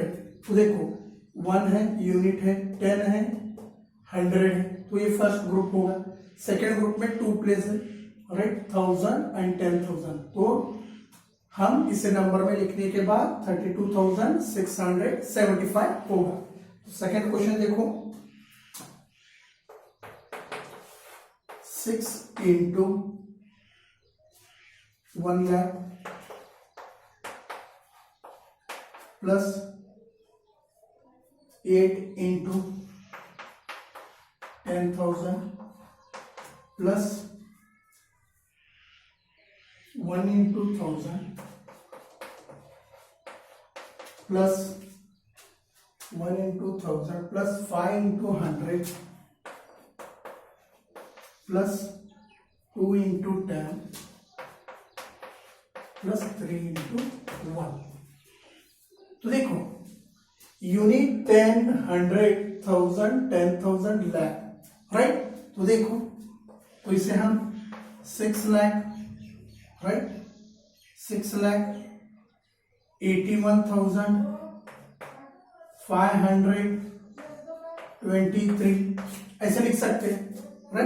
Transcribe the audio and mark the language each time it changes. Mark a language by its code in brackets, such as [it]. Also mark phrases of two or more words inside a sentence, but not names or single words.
[hi] तो देखो 1 है, यूनिट है, 10 है, 100 है, तो ये फर्स्ट ग्रुप होगा। सेकेंड ग्रुप में 2 प्लेस है, राइट, 1000 एंड 10,000। तो हम इसे नंबर में लिखने के बाद 32,675 होगा। तो सेकेंड क्वेश्चन देखो, 6 into 1 lakh [en] plus 8 into 10,000 plus 1 into 1,000 plus 1 into 1,000 plus 5 into 100 plus 2 into 10 plus 3 into 1। [hi] तो देखो यूनिट 10, 100, 1000, 10,000 लाख, राइट। तो देखो तो इसे हम 6 लाख, राइट, 6,81,523 ऐसे लिख सकते हैं, राइट।